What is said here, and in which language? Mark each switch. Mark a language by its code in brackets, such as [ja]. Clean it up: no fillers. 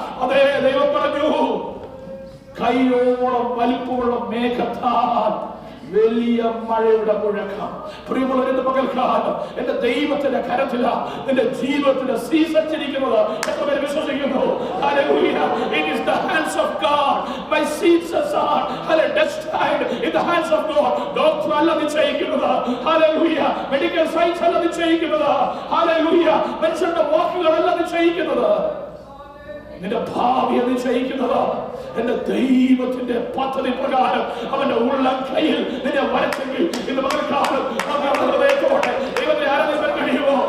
[ml] അതേ ദൈവം പറഞ്ഞു, കൈയോളം വലിപ്പമുള്ള മേഘത്താൽ വലിയ മഴയുടെ മുഴക്കം. പ്രിയമുള്ളവരുടെ പകൽക്കാലം എന്റെ ദൈവത്തിന്റെ കരത്തിലാ നിന്റെ ജീവിതത്തിന്റെ സീസൺ ചിരിക്കുന്നത്. എത്ര പേര് വിശ്വസിക്കുന്നു? Hallelujah. [en] It is the hands of God. My seasons are destined in the hands of God. [ml] Doctor അല്ല നിശ്ചയിക്കുന്നത്. ഹല്ലേലൂയ. മെഡിക്കൽ സയൻസ് അല്ല നിശ്ചയിക്കുന്നത്. ഹല്ലേലൂയ. മനുഷ്യന്റെ വാക്കുകളല്ല നിശ്ചയിക്കുന്നത്. നിന്റെ ഭാവിയെ നിശ്ചയിക്കുന്നത് എന്റെ ദൈവത്തിന്റെ പദ്ധതി പ്രകാരം അവന്റെ ഉള്ളം കയ്യിൽ നിന്നെ വരച്ചെങ്കിൽ ഇന്ന് പകൽക്കാലം ഹൃദയത്തോടെ ദൈവത്തെ ആരാധിക്കാൻ കഴിയുമോ?